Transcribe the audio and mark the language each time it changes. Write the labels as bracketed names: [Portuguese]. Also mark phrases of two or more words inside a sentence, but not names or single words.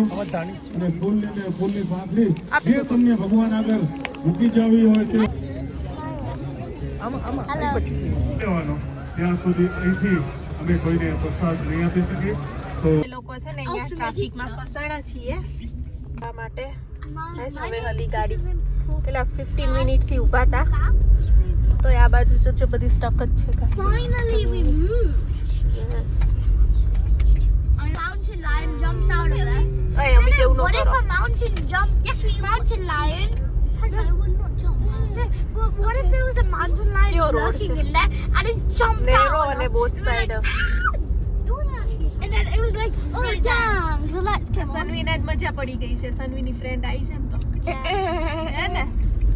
[Gujarati] અને ફૂલની પાંખડી જે તમને ભગવાન આગળ મૂકી જવી હોય તે લેવાનો. ત્યાં સુધી અહીંથી અમે કોઈને પ્રસાદ નહીં આપી શકીએ. તો એ લોકો છે ને અહીંયા ટ્રાફિકમાં ફસાણા છીએ આ માટે. હવે હલી ગાડી કેટલા 15 મિનિટથી ઊભા હતા તો આ બાજુ જો બધી સ્ટક જ છે. [English] Finally, we moved. યસ. A mountain lion jumps out of there. [Gujarati] અય અમે કેવું ન [English] What if [Gujarati] કરો. [English] a mountain jump? Yes, mountain lion. I would not jump. But what if there was a mountain lion Your road, lurking sir. in there and it jumped Narrow out? on both We were side. Like, "Ah!" And then it was like, oh damn, let's come on. [Gujarati] સનવીને જ મજા પડી ગઈ છે. સનવીની ફ્રેન્ડ આવી છે એમ તો હે ને